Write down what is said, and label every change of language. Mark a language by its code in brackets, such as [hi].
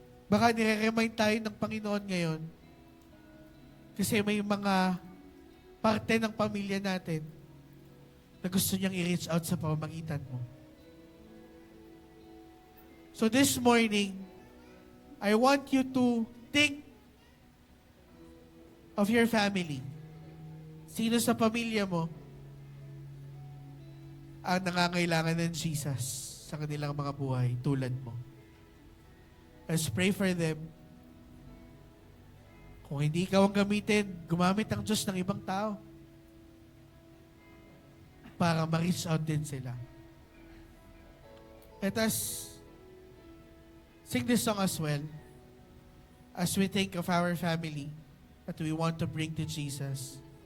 [tl] Baka nire-remind tayo ng Panginoon ngayon kasi may mga parte ng pamilya natin na gusto niyang i-reach out sa pamamagitan mo. [en] So this morning, I want you to think of your family. [tl] Sino sa pamilya mo ang nangangailangan ng Jesus sa kanilang mga buhay tulad mo? [en] Let's pray for them. [tl] Kung hindi ikaw ang gamitin, gumamit ang Diyos ng ibang tao para ma-reach out din sila. [en] Let us sing this song as well as we think of our family that we want to bring to Jesus.